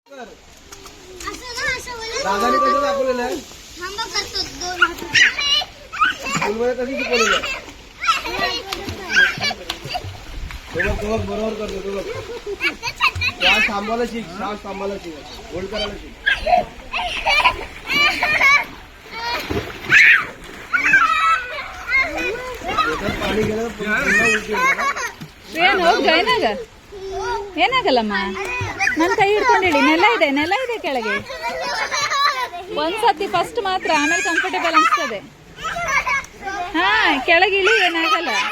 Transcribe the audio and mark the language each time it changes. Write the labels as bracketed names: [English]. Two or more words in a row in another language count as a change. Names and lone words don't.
[Marathi] दादाने कसं दाखवलेलं आहे फुलमध्ये कशी शिकवलेलं आहे बरोबर करतो तो बघ श्वास थांबवायला शिक श्वास थांबवायला शिक होल्ड करायला शिक पाणी गेलं [Kannada] ಹೋಗಿ ಏನಾಗ ಏನಾಗಲ್ಲಮ್ಮ ನನ್ನ ಕೈ ಹಿಡ್ಕೊಂಡಿಡಿ ನೆಲ ಇದೆ ಕೆಳಗೆ ಒಂದ್ಸತಿ ಫಸ್ಟ್ ಮಾತ್ರ ಆಮೇಲೆ ಕಂಫರ್ಟೇಬಲ್ ಅನ್ಸ್ತದೆ ಹಾ ಕೆಳಗೆ ಇಳಿ ಏನಾಗಲ್ಲ